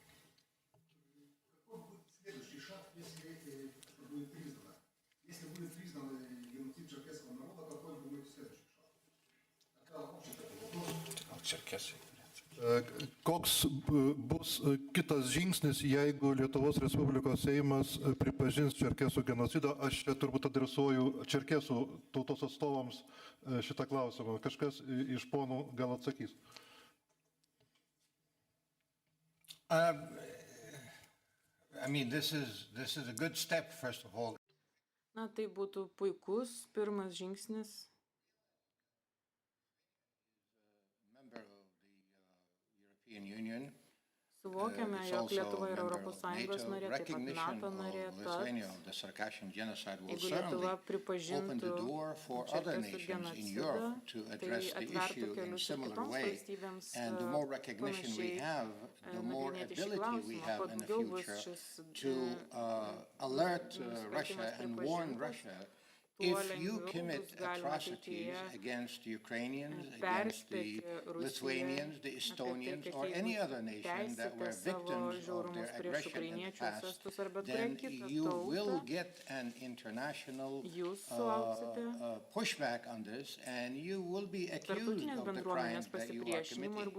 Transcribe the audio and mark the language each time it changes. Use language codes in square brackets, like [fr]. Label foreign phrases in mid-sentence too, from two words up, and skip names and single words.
[lt] Koks bus kitas žingsnis, jeigu Lietuvos Respublikos Seimas pripažins čerkesų genocidą? Aš čia turbūt adresuoju čerkesų tautos atstovams šitą klausimą. Kažkas iš ponų gal atsakys. [en] I mean, this is a good step, first of all. [lt] Na, tai būtų puikus pirmas žingsnis. Suvokiame, jog Lietuva yra Europos Sąjungos narė, taip pat NATO narė, tad jeigu Lietuva pripažintų čerkesų genocidą, tai atvertų kelius ir kitoms valstybėms panašiai nagrinėti šį klausimą, kuo daugiau bus šis nusikaltimas pripažintas. [en] If you commit atrocities against Ukrainians, against the Lithuanians, the Estonians, or any other nation that were victims of their aggression in the past, then you will get an international pushback on this, and you will be accused of the crimes that you are committing.